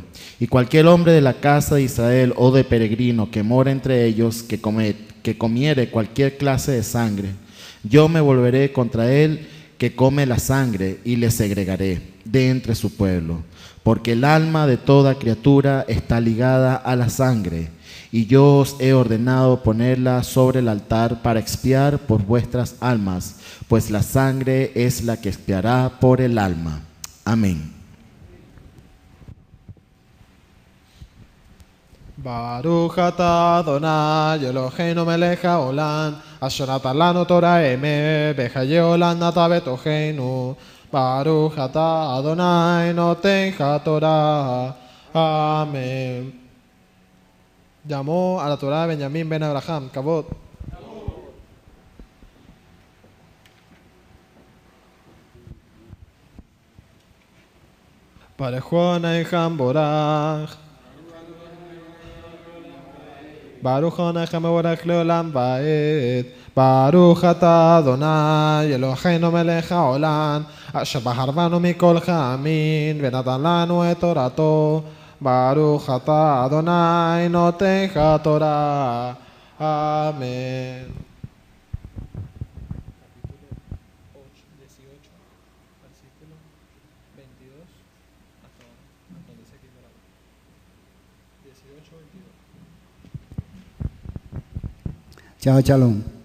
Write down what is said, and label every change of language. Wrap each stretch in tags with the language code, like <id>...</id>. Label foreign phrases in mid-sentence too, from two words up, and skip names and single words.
<es>Y cualquier hombre de la casa de Israel o de peregrino que mora entre ellos, que comiere cualquier clase de sangre, yo me volveré contra él que come la sangre y le segregaré de entre su pueblo, porque el alma de toda criatura está ligada a la sangre, y yo os he ordenado ponerla sobre el altar para expiar por vuestras almas, pues la sangre es la que expiará por el alma. Amén.</es> <he>ברוך אתה אדוני אלוהינו מלך העולם, אשר נתן לנו תורת אמת, וחיי עולם נתן בתוכנו. ברוך אתה אדוני נותן התורה.</he> <es>Amén. Llamó a la Torah Benjamín ben Abraham,</es> <he>Kavod. ברוך אדוני המבורך. ברוך אדוני המבורך לעולם ועד. ברוך אתה אדוני אלוהינו מלך העולם, אשר בחר בנו מכל העמים, ונתן לנו את תורתו. ברוך אתה אדוני נותן התורה.</he> <es>Amén. Chao, Shalom.</es>